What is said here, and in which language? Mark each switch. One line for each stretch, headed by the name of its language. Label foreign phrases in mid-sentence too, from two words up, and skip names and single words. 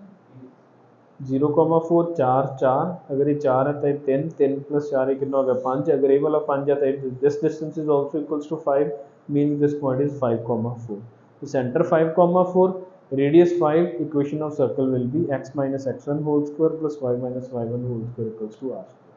Hindi: 0,4 4 4, अगर ये 4 है तो ये 3 3 प्लस 4 ये कितना हो गया 5, अगर ये वाला 5 है तो
English: this distance is also equals to 5, means this point is 5,4. तो center 5,4, radius 5, equation of circle will be x minus x1 whole square plus y minus y1 whole square equals to r।